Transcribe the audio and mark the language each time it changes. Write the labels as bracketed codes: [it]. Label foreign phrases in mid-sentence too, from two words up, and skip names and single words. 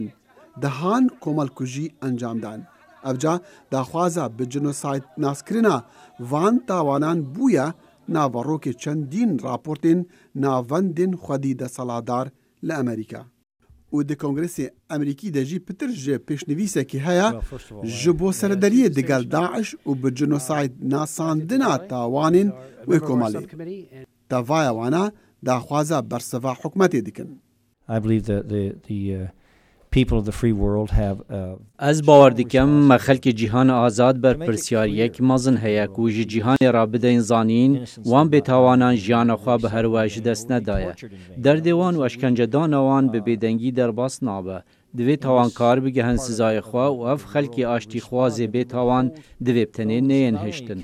[ku] Dehan komelkujî encam dan. Evca daxwaza bi genosayd naskirina van tawanan bûye naverokê çendîn raportên navendên xwedî desaladar li Amerîka. û di Kongresê Emerîkî de jî pitir ji pêşnivîsekî heye ji bo serderiyê digel Daeş û bi genosayd nasandina tawanên wê komelê. Davaya wana daxwaza berseva hikûmetê dikin. [en] I believe that the people of the free world have [ku] Ez bawer dikim me xelkê cîhana azad ber pirsyariyek mezin heye ku ji cîhanê re bidin zanîn wan bêtawanan jiyana xwe bi her we ji dest nedaye. Derdê wan û eşkencedana wan bi bêdengî derbas nabe. Divê tawankar bigihin sizayê xwe û ev xelkê aştîxwazê bêtawan divê bi tenê neyên hiştin.